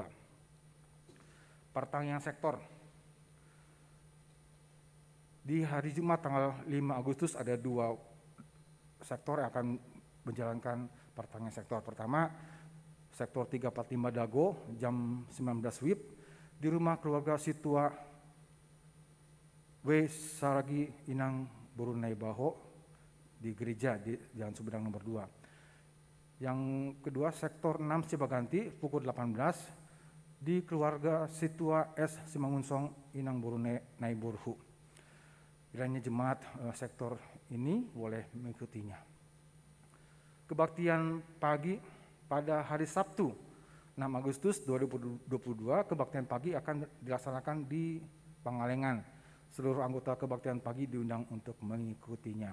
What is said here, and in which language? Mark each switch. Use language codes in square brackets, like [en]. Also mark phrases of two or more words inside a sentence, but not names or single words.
[id] Pertanian Sektor. Di hari Jumat tanggal 5 Agustus ada 2 sektor yang akan menjalankan pertanian sektor. Pertama, sektor 345 Dago jam 19 WIB di rumah keluarga Situa W. Saragi Inang Burunai Baho di gereja di Jalan Sumedang nomor 2. Yang kedua, sektor 6 Cibaganti pukul 18 di keluarga Situa S. Simangunsong Inang Burunai Naiburhu. Kiranya jemaat sektor ini boleh mengikutinya. Kebaktian pagi pada hari Sabtu 6 Agustus 2022 kebaktian pagi akan dilaksanakan di Pangalengan. Seluruh anggota kebaktian pagi diundang untuk mengikutinya.